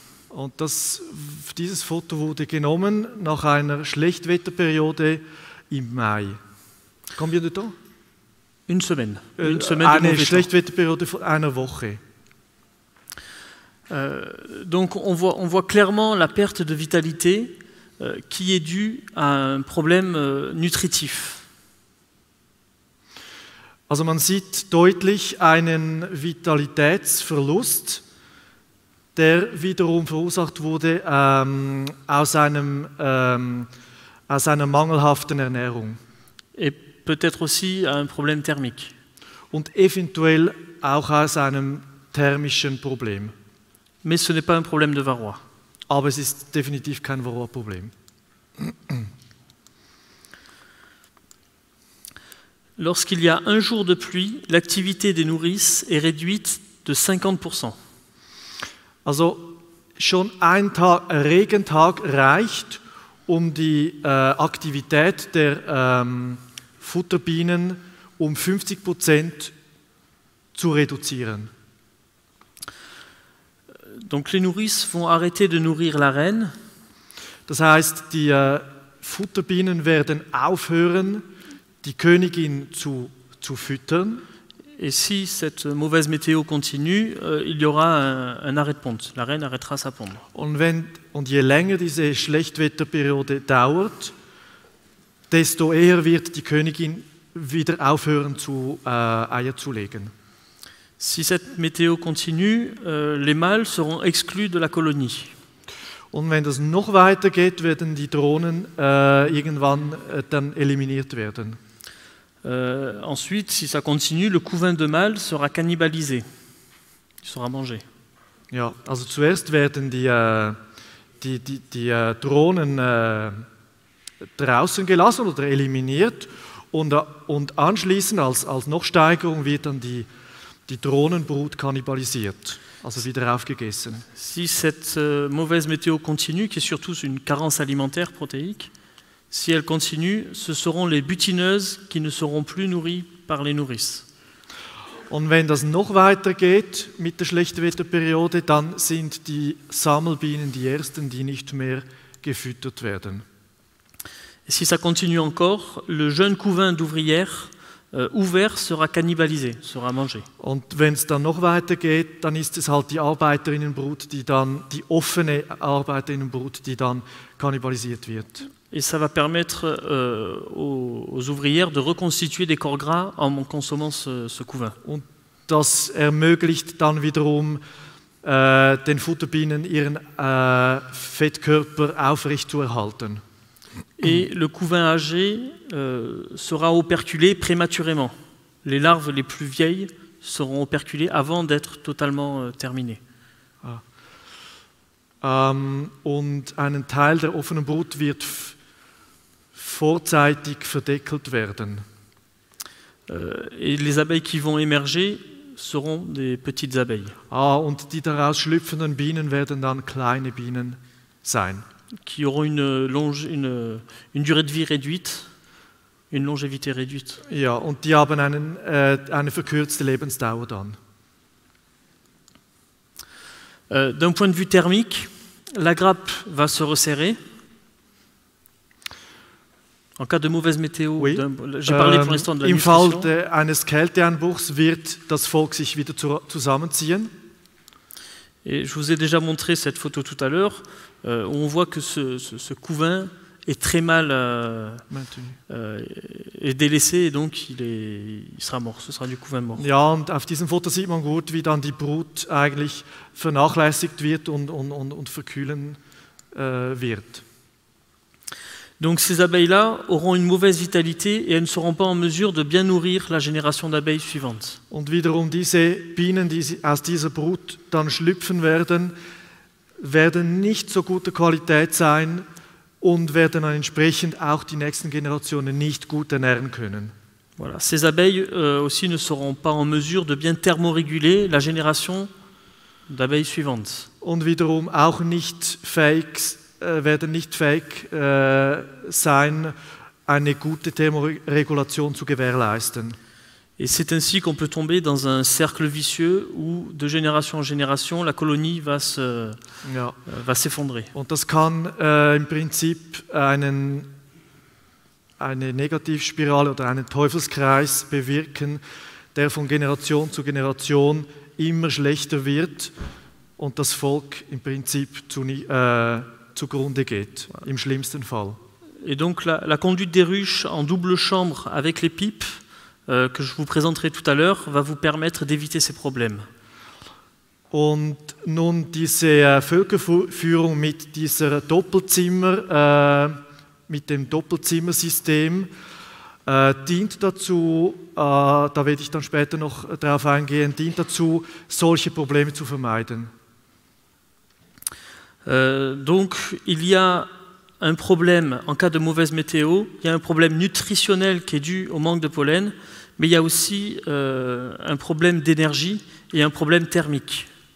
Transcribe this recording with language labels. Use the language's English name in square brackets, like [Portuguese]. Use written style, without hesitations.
[German] Und dieses Foto wurde genommen nach einer Schlechtwetterperiode im Mai. [French] Combien de temps? Une semaine. [German] Eine Schlechtwetterperiode von einer Woche. [French] Donc on voit clairement la perte de vitalité qui est due à un problème nutritif. [German] Also man sieht deutlich einen Vitalitätsverlust, der wiederum verursacht wurde aus einer mangelhaften Ernährung. [French] Et peut-être aussi un problème thermique. [German] Und eventuell auch aus einem thermischen Problem. [French] Mais ce n'est pas un problème de Varroa. [German] Aber es ist definitiv kein Varroa-Problem. [French] Lorsqu'il y a un jour de pluie, l'activité des nourrices est réduite de 50%. [German] Also schon ein Regentag reicht, um die Aktivität der Futterbienen um 50% zu reduzieren. [French] Donc les nourrices vont arrêter de nourrir la reine. [German] Das heißt, die Futterbienen werden aufhören, die Königin zu füttern. [French] Et si cette mauvaise météo continue, il y aura un arrêt de ponte. La reine arrêtera sa ponte. [German] Und je länger diese Schlechtwetterperiode dauert, desto eher wird die Königin wieder aufhören, Eier zu legen. [French] Si cette météo continue, les mâles seront exclus de la colonie. [German] Und wenn das noch weitergeht, werden die Drohnen irgendwann dann eliminiert werden. [French] Ensuite, si ça continue, le couvain de mâles sera cannibalisé. Il sera mangé. [German] Ja, also zuerst werden die Drohnen draußen gelassen oder eliminiert und anschließend als Noch-Steigerung wird dann die Drohnenbrut kannibalisiert, also wieder aufgegessen. [French] Si cette mauvaise météo continue, qui est surtout une carence alimentaire protéique, si elle continue, ce seront les butineuses qui ne seront plus nourries par les nourrices. [German] Und wenn das noch weitergeht mit der Schlechtwetterperiode, dann sind die Sammelbienen die ersten, die nicht mehr gefüttert werden. [French] Et si ça continue encore, le jeune couvain d'ouvrières ouvert sera cannibalisé, sera mangé. [German] Und wenn es dann noch weitergeht, dann ist es halt die Arbeiterinnenbrut, die offene Arbeiterinnenbrut, die dann kannibalisiert wird. [French] Et ça va permettre aux ouvrières de reconstituer des corps gras en consommant ce couvain. [German] Und das ermöglicht dann wiederum den Futterbienen ihren Fettkörper aufrechtzuerhalten. [French] Et le couvain âgé sera operculé prématurément. Les larves les plus vieilles seront operculées avant d'être totalement terminées. [German] Und einen Teil der offenen Brut wird vorzeitig verdeckelt werden. [French] Et les abeilles qui vont émerger seront des petites abeilles. [German] Und die daraus schlüpfenden Bienen werden dann kleine Bienen sein. [French] Qui auront une durée de vie réduite, une longévité réduite. [German] Ja, und die haben eine verkürzte Lebensdauer dann. [French] D'un point de vue thermique, la grappe va se resserrer. En cas de mauvaise météo, oui. J'ai parlé pour l'instant de la [German] Im [French] nutrition. [German] Fall eines Kälteeinbruchs wird das Volk sich wieder zusammenziehen. [French] Et je vous ai déjà montré cette photo tout à l'heure, où on voit que ce couvain est très mal est délaissé et donc il sera mort. Ce sera du couvain mort. [German] Ja, und auf diesem Foto sieht man gut, wie dann die Brut eigentlich vernachlässigt wird und verkühlen wird. [French] Donc ces abeilles-là auront une mauvaise vitalité et elles ne seront pas en mesure de bien nourrir la génération d'abeilles suivante. [German] Und wiederum diese Bienen, die aus dieser Brut dann schlüpfen werden nicht so guter Qualität sein und werden dann entsprechend auch die nächsten Generationen nicht gut ernähren können. [French] Voilà. Ces abeilles aussi ne seront pas en mesure de bien thermoréguler la génération d'abeilles suivantes. [German] Und wiederum auch werden nicht fähig sein, eine gute Thermoregulation zu gewährleisten. [French] Et c'est ainsi qu'on peut tomber dans un cercle vicieux où, de génération en génération, la colonie va s'effondrer. [German] Und das kann im Prinzip eine Negativspirale oder einen Teufelskreis bewirken, der von Generation zu Generation immer schlechter wird und das Volk im Prinzip zugrunde geht, im schlimmsten Fall. [French] Et donc la conduite des ruches en double chambre avec les pipes que je vous présenterai tout à l'heure va vous permettre d'éviter ces problèmes. [German] Und nun diese Völkerführung mit dem Doppelzimmersystem dient dazu, da werde ich dann später noch darauf eingehen, dient dazu, solche Probleme zu vermeiden. [French] Donc il y a un problème en cas de mauvaise météo, il y a un problème nutritionnel qui est dû au manque de pollen, mais il y a aussi un problème d'énergie et un problème thermique.